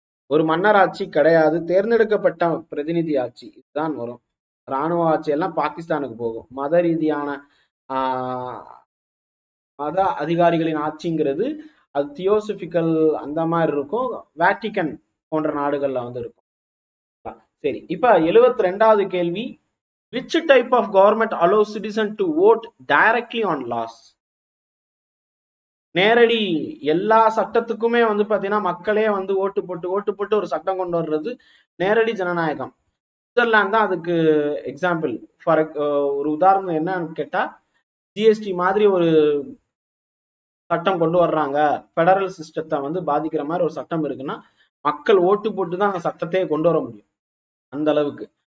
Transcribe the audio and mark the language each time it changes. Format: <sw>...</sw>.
<ta>ஒரு மன்னராட்சி கிடையாது, தேர்ந்தெடுக்கப்பட்ட பிரதிநிதி ஆட்சி இதுதான் வரும். ராணுவ ஆட்சி எல்லாம் பாகிஸ்தானுக்கு போகும். மத ரீதியான மத அதிகாரிகளின் ஆட்சிங்கிறது அது தியோசபிக்கல் அந்த மாதிரி இருக்கும். வேட்டிகன் போன்ற நாடுகள்ல வந்து இருக்கும். சரி, இப்ப 72வது கேள்வி.</ta> <en>Which type of government allows citizen to vote directly on laws?</en> <ta>நேரடி எல்லா சட்டத்துக்குமே வந்து பாத்தீங்கன்னா மக்களே வந்து ஓட்டு போட்டு ஒரு சட்டம் கொண்டு வர்றது நேரடி ஜனநாயகம். சுவிட்சர்லாந்து தான் அதுக்கு எக்ஸாம்பிள். ஃபார் ஒரு உதாரணம் என்னன்னு கேட்டா, ஜிஎஸ்டி மாதிரி ஒரு சட்டம் கொண்டு வர்றாங்க, பெடரல் சிஸ்டத்தை வந்து பாதிக்கிற மாதிரி ஒரு சட்டம் இருக்குன்னா மக்கள் ஓட்டு போட்டு தான் அந்த சட்டத்தையே கொண்டு வர முடியும், அந்த அளவுக்கு.</ta>